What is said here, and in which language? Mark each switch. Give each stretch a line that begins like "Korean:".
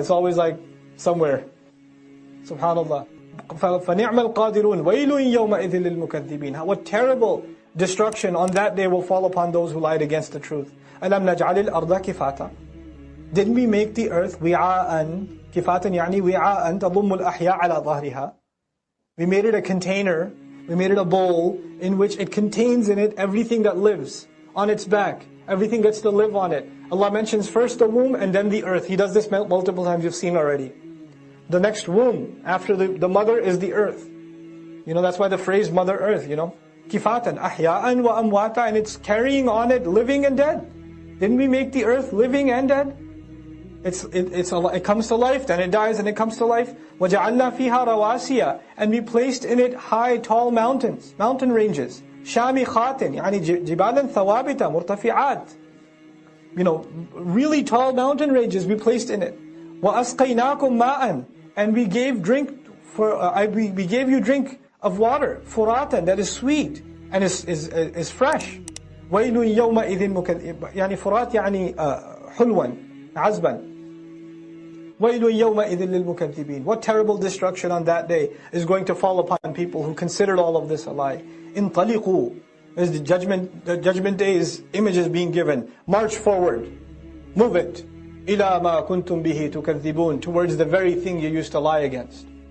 English: It's always like somewhere.
Arabic: SubhanAllah. فَنِعْمَ الْقَادِرُونَ وَيْلٌ يَوْمَئِذٍ لِلْمُكَذِّبِينَ.
English: What terrible destruction on that day will fall upon those who lied against the truth.
Arabic: أَلَمْ نَجْعَلِ الْأَرْضَ كِفَاتًا.
English: Didn't we make the earth وِعَاءً?
Arabic: كِفَاتًا يعني وِعَاءً تَضُمُّ الْأَحْيَاءَ عَلَى ظَهْرِهَا.
English: We made it a container, we made it a bowl in which it contains in it everything that lives on its back. Everything gets to live on it. Allah mentions first the womb and then the earth. He does this multiple times, you've seen already. The next womb after the mother is the earth. That's why the phrase Mother Earth, Kifatan, ahya'an wa amwata, and it's carrying on it living and dead. Didn't we make the earth living and dead? It comes to life, then it dies and it comes to life.
Arabic: وَجَعَلْنَا فِيهَا رَوَاسِيَ,
English: and we placed in it high, tall mountains, mountain ranges.
Arabic: شَامِخَاتٍ يعني جِبَالًا ثَوَابِتًا مُرْتَفِعَاتٍ.
English: Really tall mountain ranges we placed in it.
Arabic: وَأَسْقَيْنَاكُمْ مَاءً,
English: and we gave we gave you drink of water, فُرَاتًا, that is sweet and is fresh.
Arabic: وَيْلٌ يَوْمَئِذٍ يعني فُرَات يعني حلوا عذبا. وَيْلٌ يَوْمَئِذٍ لِلْمُكَذِّبِينَ.
English: What terrible destruction on that day is going to fall upon people who considered all of this a lie. انطلقوا, as the judgment day's image is being given. March forward, move it.
Arabic: إِلَى مَا كُنْتُمْ بِهِ تُكَذِّبُونَ,
English: towards the very thing you used to lie against.